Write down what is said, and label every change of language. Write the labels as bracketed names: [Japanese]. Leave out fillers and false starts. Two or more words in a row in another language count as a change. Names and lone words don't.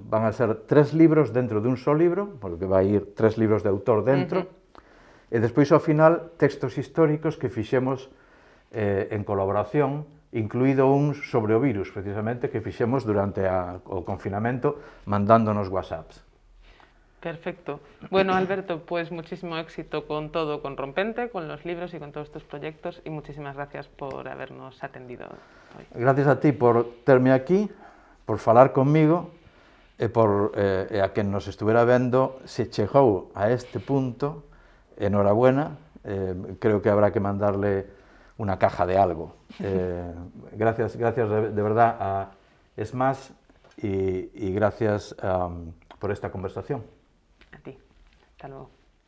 [Galician] Van a ser 3 libros dentro dun só libro, porque vai ir 3 libros de autor dentro, e despois ao final textos históricos que fixemos en colaboración, incluído un sobre o virus, precisamente, que fixemos durante o confinamento mandándonos WhatsApps. Perfecto. [Spanish] Bueno, Alberto, pues muchísimo éxito con todo, con Rompente, con los libros y con todos tus proyectos, y muchísimas gracias por habernos atendido hoy. [Galician] Gracias a ti por terme aquí, por falar conmigo, e a quen nos estuvera vendo, se chegou a este punto, [Spanish] enhorabuena, creo que habrá que mandarle una caja de algo. Gracias de verdad a Smash y gracias por esta conversación. A ti. Hasta luego.